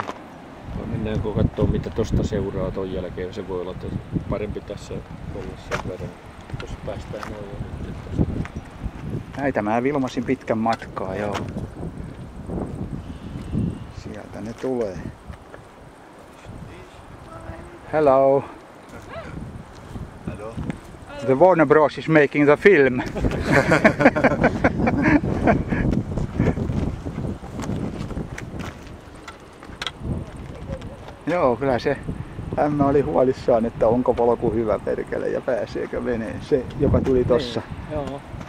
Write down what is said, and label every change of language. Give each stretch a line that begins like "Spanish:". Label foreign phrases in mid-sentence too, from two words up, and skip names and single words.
Finnish: Mennäänkö katsoo mitä tosta seuraa ton jälkeen? Se voi olla parempi tässä olla sen verran. Tuossa päästään noin jo nyt. Näitä mä vilmasin pitkän matkaa, joo. Sieltä ne tulee.
English: Hello. Hello. The Warner Bros is making the film.
Finnish: Joo, kyllä se ämmä oli huolissaan, että onko polku hyvä perkele ja pääseekö veneen. Se, joka tuli tossa. Joo.